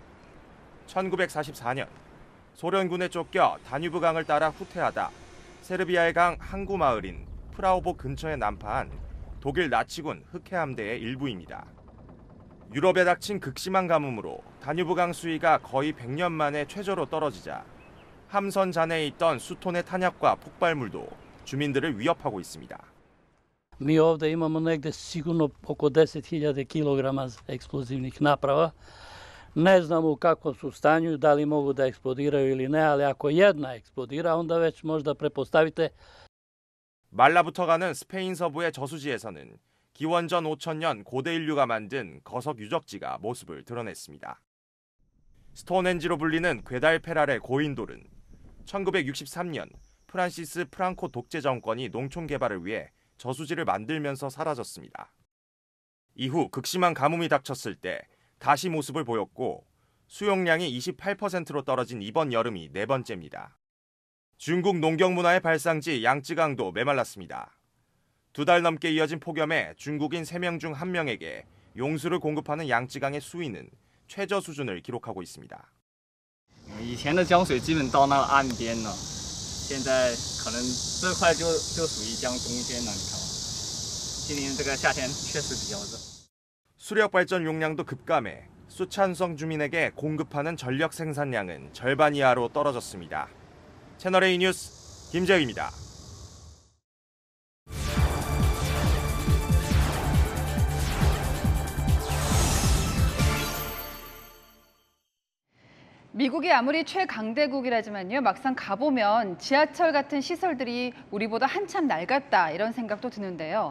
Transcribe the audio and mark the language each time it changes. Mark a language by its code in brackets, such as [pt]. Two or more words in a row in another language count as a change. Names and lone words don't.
[ko] 1944년 소련군에 쫓겨 다뉴브강을 따라 후퇴하다 세르비아의 강 항구 마을인 프라우보 근처에 난파한 독일 나치군 흑해함대의 일부입니다. 유럽에 닥친 극심한 가뭄으로 다뉴브강 수위가 거의 100년 만에 최저로 떨어지자 함선 잔해에 있던 수톤의 탄약과 폭발물도 주민들을 위협하고 있습니다. [sr] Mi ovdje imamo negdje sigurno oko 10.000 kilograma eksplozivnih naprava. Ne znamo u kakvom su stanju, da li mogu da eksplodiraju ili ne, ali ako jedna eksplodira, onda već možda pretpostavite. [ko] 말라붙어가는 스페인 서부의 저수지에서는 기원전 5000년 고대 인류가 만든 거석 유적지가 모습을 드러냈습니다. 스톤헨지로 불리는 괴달페랄의 고인돌은 1963년 프란시스 프랑코 독재 정권이 농촌 개발을 위해 저수지를 만들면서 사라졌습니다. 이후 극심한 가뭄이 닥쳤을 때 다시 모습을 보였고 수용량이 28%로 떨어진 이번 여름이 네 번째입니다. 중국 농경문화의 발상지 양쯔강도 메말랐습니다. 2달 넘게 이어진 폭염에 중국인 3명 중 1명에게 용수를 공급하는 양쯔강의 수위는 최저 수준을 기록하고 있습니다. [zh] 以前的江水基本到那个岸边了，现在可能这块就属于江中间了，你看吧。今年这个夏天确实比较热。 [ko] 수력 발전 용량도 급감해 수찬성 주민에게 공급하는 전력 생산량은 절반 이하로 떨어졌습니다. 채널A 뉴스 김재혁입니다. 미국이 아무리 최강대국이라지만요, 막상 가보면 지하철 같은 시설들이 우리보다 한참 낡았다 이런 생각도 드는데요.